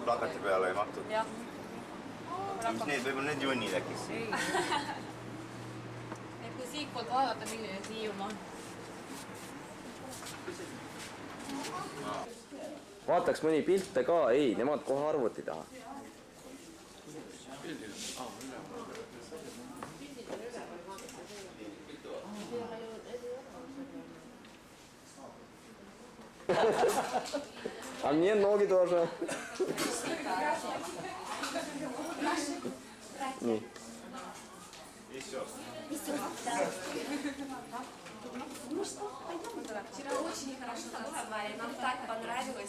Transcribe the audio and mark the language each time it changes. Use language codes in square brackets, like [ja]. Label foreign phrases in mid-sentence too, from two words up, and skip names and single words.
[et] plakati peale ei mahtunud. jah. Võib-olla need junnid äkki. et kui siitpoolt vaadata, milline see Hiiumaa on. Vaataks mõni pilte ka, ei, nemad kohe arvuti taha. [ru] А мне ноги тоже. Вчера очень хорошо танцевали, нам так понравилось.